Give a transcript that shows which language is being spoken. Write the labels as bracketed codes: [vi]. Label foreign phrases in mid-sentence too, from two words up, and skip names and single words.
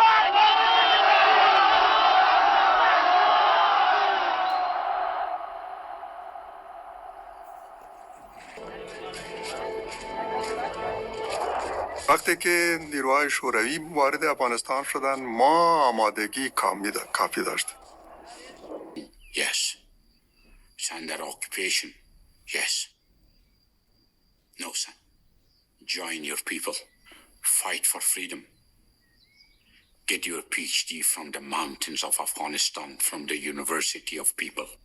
[fa] وقتی که نیروهای شوروی وارد افغانستان شدن ما آمادگی کافی داشتیم. [en] Yes. It's under occupation. Yes. No, son. Join your people. Fight for freedom. Get your PhD from the mountains of Afghanistan, from the University of People.